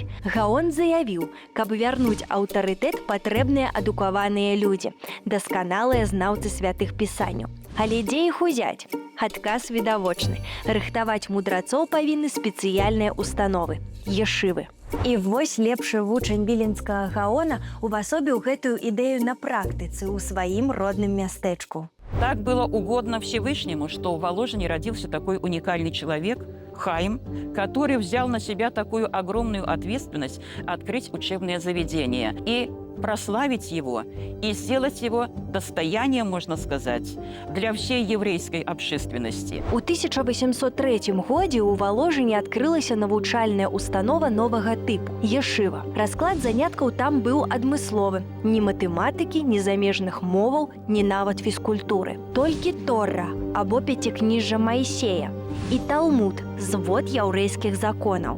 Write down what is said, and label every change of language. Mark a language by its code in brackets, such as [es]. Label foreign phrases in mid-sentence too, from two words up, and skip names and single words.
[be] Гаон заявіў, каб вярнуць аўтарытэт патрэбныя адукаваныя людзі, дасканалыя знаўцы святых пісанняў. Але дзе іх узяць? Адказ відавочны. Рыхтаваць мудрацоў павінны спецыяльныя установы – ешывы. І вось лепшы вучань віленскага гаона увасобіў гэтую ідэю на практыцы ў сваім родным мястэчку. [ru] Так было угодно Всевышнему, что в Воложине родился такой уникальный человек, Хаим, который взял на себя такую огромную ответственность открыть учебное заведение и прославить его, и сделать его достоянием, можно сказать, для всей еврейской общественности. [be] У 1803 годзе ў Воложине адкрылася навучальная установа новага тыпу – ешыва. Расклад заняткаў там быў адмысловы. Ні матэматыкі, ні замежных моваў, ні нават фізкультуры. Толькі Торра або пяцікніжжа Майсея і Талмуд – звод яўрэйскіх законаў.